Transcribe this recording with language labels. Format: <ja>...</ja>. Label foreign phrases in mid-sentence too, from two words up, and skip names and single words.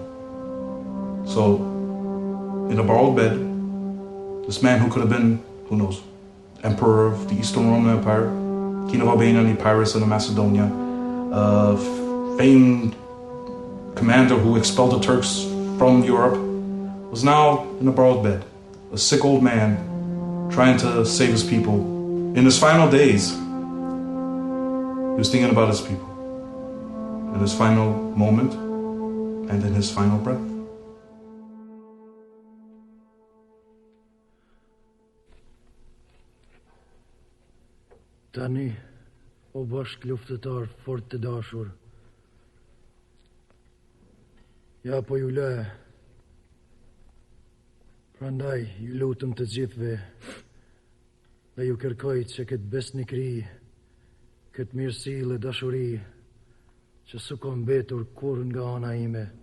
<en>So, in a borrowed bed, this man who could have been, who knows, emperor of the Eastern Roman Empire, king of Albania and Epirus and Macedonia, famed commander who expelled the Turks from Europe, was now in a borrowed bed, a sick old man trying to save his people. In his final days, he was thinking about his people, in his final moment, and in his final breath.</en> <sq>Tani, o bashk luftëtar fort të dashur, ja po ju le, prandaj ju lutëm të gjithve, dhe ju kërkoj që këtë besnikri, këtë mirësi dhe dashuri, që s'u ka mbetur kur nga ana ime,</sq>